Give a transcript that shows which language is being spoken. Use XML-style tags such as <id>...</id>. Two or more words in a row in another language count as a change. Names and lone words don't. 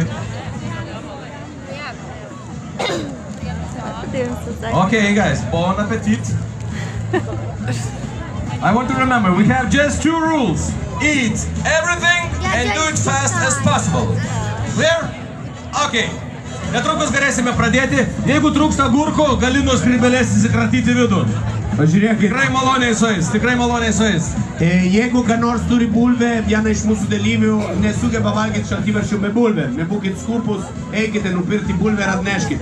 <en>Okay, guys,</en> <fr>bon appetit.</fr> <en>I want to remember, we have just 2 rules. Eat everything and do it fast as possible. Clear? Okay.</en> <lt>Netrukus galėsime pradėti. Jeigu trūksta agurkų, gali nuo skrybelės įsikratyti vidų. Pažiūrėkit. Tikrai maloniai suės, tikrai maloniai suės. Jeigu ką nors turi bulvę, viena iš mūsų dalyvių nesugeba valgyti šaltibarščių be bulvę. Nebūkit skūpus, eikite nupirkti bulvę ir atneškit.</lt>